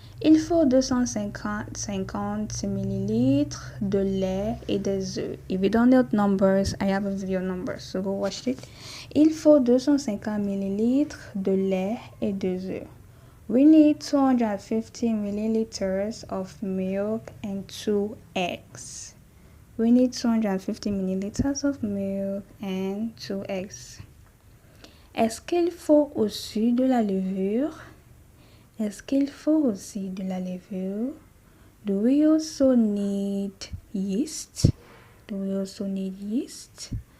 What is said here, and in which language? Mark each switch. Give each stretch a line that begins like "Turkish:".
French: Il faut 250 millilitres de lait et des œufs.
English: If you don't know numbers, I have a video number, so go watch it.
French: Il faut 250 millilitres de lait et des œufs.
English: We need 250 milliliters of milk and 2 eggs. We need 250 milliliters of milk and 2 eggs.
French: Est-ce qu'il faut aussi de la levure? Est-ce qu'il faut aussi de la levure?
English: Do we also need yeast? Do we also need yeast?